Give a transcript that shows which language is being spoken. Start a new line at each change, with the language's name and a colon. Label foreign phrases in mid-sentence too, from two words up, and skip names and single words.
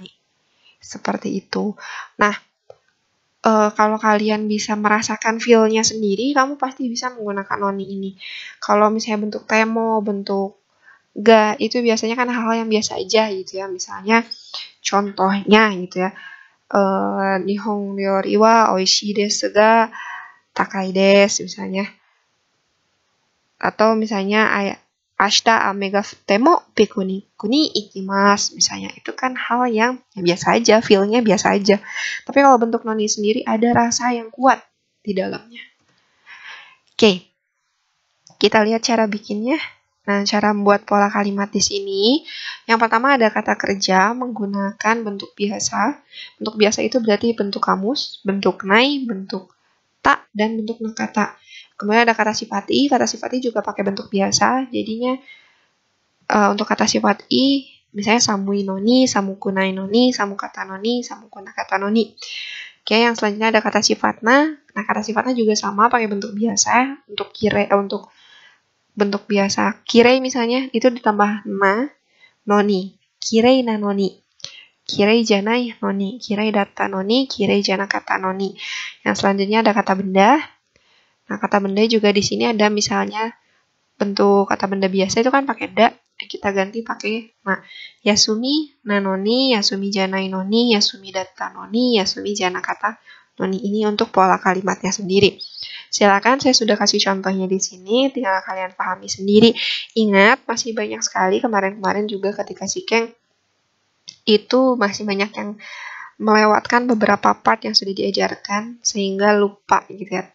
Indonesian: Seperti itu. Nah, kalau kalian bisa merasakan feel-nya sendiri, kamu pasti bisa menggunakan noni ini. Kalau misalnya bentuk temo, bentuk ga, itu biasanya kan hal-hal yang biasa aja gitu ya. Misalnya, contohnya gitu ya.
Japanese: 日本料理はおいしいですが高いです misalnya. Atau misalnya 明日雨が降ってもピクニックに行きます misalnya.
Indonesian: Itu kan hal yang biasa aja, feel-nya biasa aja. Tapi kalau bentuk noni sendiri ada rasa yang kuat di dalamnya. Oke. Kita lihat cara bikinnya. Nah, cara membuat pola kalimat di sini. Yang pertama ada kata kerja menggunakan bentuk biasa. Bentuk biasa itu berarti bentuk kamus, bentuk nai, bentuk ta, dan bentuk nakata. Kemudian ada kata sifat i juga pakai bentuk biasa. Jadinya untuk kata sifat i, misalnya
Japanese: 寒いのに、寒くないのに、寒かったのに、寒くなかったのに.
Indonesian: Oke, yang selanjutnya ada kata sifatna. Nah, kata sifatna juga sama pakai bentuk biasa. Untuk untuk bentuk biasa kirei misalnya itu ditambah
Japanese: なのに. きれいなのに. きれいじゃないのに、きれいだったのに、きれいじゃなかったのに.
Indonesian: Yang selanjutnya ada kata benda. Nah, kata benda juga di sini ada misalnya bentuk kata benda biasa itu kan pakai da, kita ganti pakai na.
Japanese: 休みなのに、休みじゃないのに、休みだったのに、休みじゃなかったのに.
Indonesian: Ini untuk pola kalimatnya sendiri. Silakan, saya sudah kasih contohnya di sini, tinggal kalian pahami sendiri. Ingat, masih banyak sekali kemarin-kemarin juga ketika Shikeng itu masih banyak yang melewatkan beberapa part yang sudah diajarkan sehingga lupa gitu ya.